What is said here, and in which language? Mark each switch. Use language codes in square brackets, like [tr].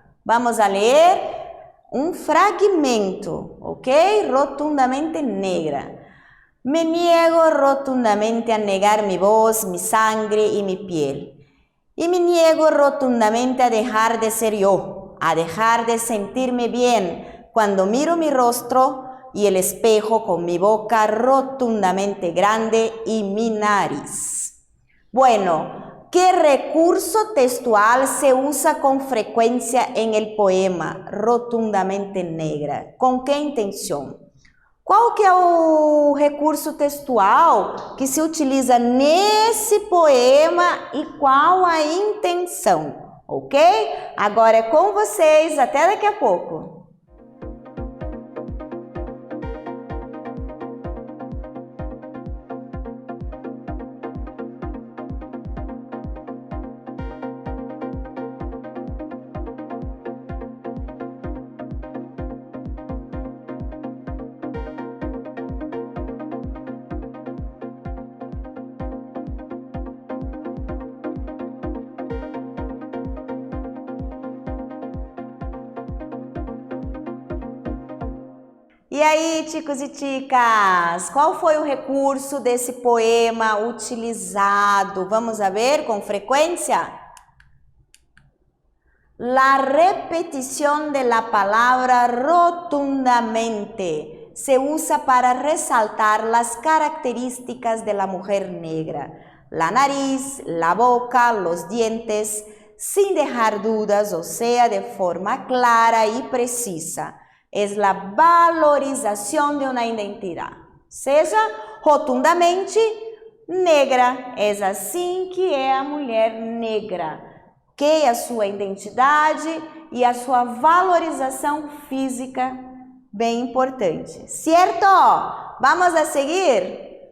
[pt] Vamos a ler um fragmento, ok? [es] Rotundamente negra. Me niego rotundamente a negar mi voz, mi sangre y mi piel. Y me niego rotundamente a dejar de ser yo, a dejar de sentirme bien cuando miro mi rostro y el espejo con mi boca rotundamente grande y mi nariz. Bueno, ¿qué recurso textual se usa con frecuencia en el poema Rotundamente Negra? ¿Con qué [pt] intenção? Qual que é o recurso textual que se utiliza nesse poema e qual a intenção, ok? Agora é com vocês, até daqui a pouco. E aí, [es] chicos e chicas, [pt] qual foi o recurso desse poema utilizado? [es] Vamos a ver com frecuencia. La repetición de la palabra rotundamente se usa para resaltar las características de la mujer negra. La nariz, la boca, los dientes, sin dejar dudas, o sea, de forma clara y precisa. Es la valorización de una identidad. [pt] Seja rotundamente negra. É assim que é a mulher negra. Que é a sua identidade e a sua valorização física bem importante. Certo? [es] Vamos a seguir?